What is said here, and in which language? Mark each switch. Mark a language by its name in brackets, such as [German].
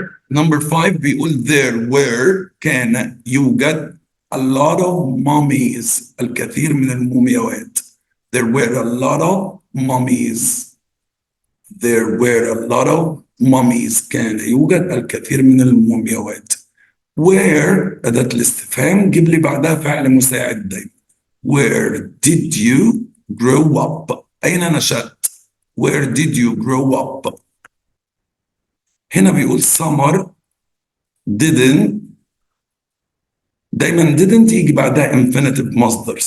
[English] Number 5 [Arabic] بيقول [English] there were [Arabic] كان يوجد [English] a lot of mummies، [Arabic] الكثير من المومياوات. [English] There were a lot of mummies. There were a lot of mummies، [Arabic] كان يوجد الكثير من المومياوات. [English] Where [Arabic] أداة الاستفهام جيب لي بعدها فعل مساعد دايما. [English] Where did you grow up؟ [Arabic] أين نشأت؟ [English] Where did you grow up؟ [Arabic] هنا بيقول [English] summer didn't، [Arabic] دايما [English] didn't [Arabic] يجي بعدها [English] infinitive [Arabic] مصدر.